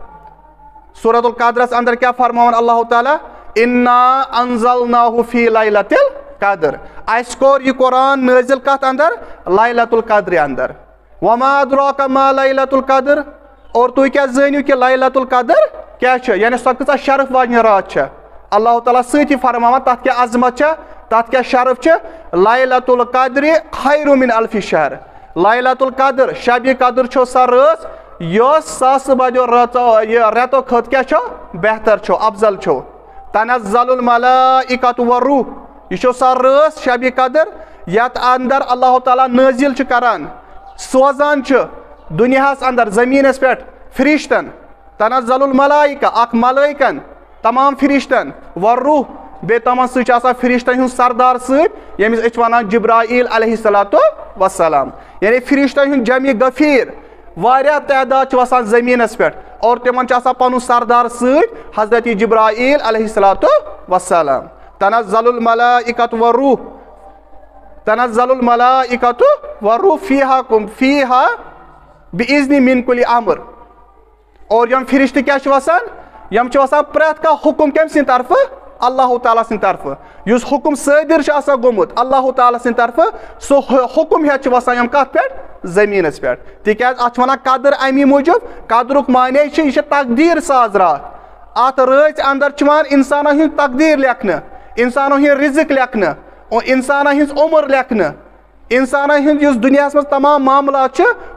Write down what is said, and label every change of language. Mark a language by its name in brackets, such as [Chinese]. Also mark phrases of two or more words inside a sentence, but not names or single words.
[Kashmiri] سورۃ القدرس اندر کیٛاہ فرماوان اللہ تعالیٰ [Arabic] اِنا انزلناہُ فی لیلۃ القدر [Kashmiri] اسہِ کوٚر یہِ قرآن نٲزِل کتھ اندر لیلۃ القدرِ اندر [Arabic] وما ادراک ما لیلۃ القدر [Kashmiri] اور تُہۍ کیٛاہ زٲنِو کہ لیلۃ القدر کیٛاہ چھِ یعنی سۄ کۭژاہ شرف واجنہِ رات چھےٚ اللہ تعالیٰ سۭتی فرماوان تتھ کیٛاہ عظمت چھےٚ تتھ کیٛاہ شرف چھِ [Arabic] لیلۃ القدرِ خیر من الف شہر [Kashmiri] لیلۃ القدر شبِ قدر چھو سۄ رٲژ یۄس ساسہٕ بَدیو رٮ۪تو کھۄتہٕ کیٛاہ چھو بہتر چھو افضل چھو [Arabic] تنزل الملائکۃ والروح [Kashmiri] یہ چھو سۄ رٲژ شبِ قدر یتھ اندر اللہ تعالیٰ نٲزِل چھُ کران سوزان چھُ دُنیاہس اندر زٔمیٖنس پٮ۪ٹھ فرشتن تنزل الملائکہ اکھ ملٲیکن تمام فرشتن والروح بیٚیہِ تِمن سۭتۍ چھُ آسان فرشتن ہُنٛد سردار سۭتۍ ییٚمِس أسۍ چھِ ونان جبرائیل [Arabic] علیہ الصلوۃ والسلام [Kashmiri] یعنی فرشتن ہُنٛد جمع غفیٖر واریاہ تعداد چھِ وسان زٔمیٖنس پٮ۪ٹھ اور تِمن چھُ آسان پنُن سردار سۭتۍ حضرت جبرائیل [Arabic] علیہ الصلوۃ والسلام تنزل الملائکۃ والروح تنزل الملائکۃ والروح فیہا بِاِذنِ من کُلِّ امر [Kashmiri] اور یم فرشتہٕ کیٛاہ چھِ وسان یم چھِ وسان پرٛٮ۪تھ کانٛہہ حُکم کٔمۍ سٕنٛدِ طرفہٕ اللہ تعالیٰ سٕنٛدِ طرفہٕ یُس حُکُم صٲدِر چھُ آسان گوٚمُت اللہ تعالیٰ سٕنٛدِ طرفہٕ سُہ حُکُم ہٮ۪تھ چھُ وسان یِم کتھ پٮ۪ٹھ زٔمیٖنس پٮ۪ٹھ تِکیٛازِ اتھ چھِ ونان قدر امی موٗجوٗب قدرُک معنے چھُ یہِ چھِ تقدیٖر سازرات اتھ رٲژ انٛدر چھُ یِوان انسانن ہٕنٛز تقدیٖر لیکھنہٕ انسانن ہٕنٛدۍ رِزق لیکھنہٕ انسانن ہٕنٛز عُمر لیکھنہٕ انسانن ہٕنٛدۍ یُس دُنیاہس منٛز تمام معاملات چھِ